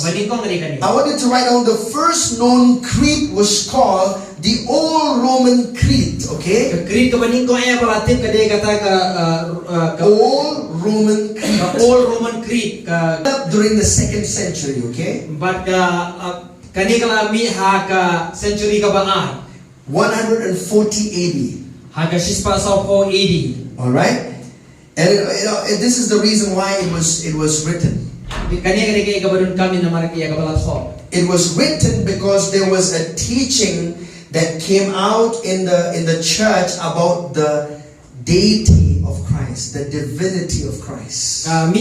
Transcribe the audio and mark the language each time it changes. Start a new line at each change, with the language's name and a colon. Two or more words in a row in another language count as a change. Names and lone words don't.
English: I want you to write down the first known creed was called the Old Roman Creed. Okay? Old Roman Creed. Old Roman Creed. During the 2nd century, okay?
Khasi: But kanikala mi haka century ka ba
English: 140 AD.
Khasi: Haka shispa sa ko AD.
English: All right? And this is the reason why it was written. It was written because there was a teaching that came out in the church about the deity of Christ, the divinity of Christ.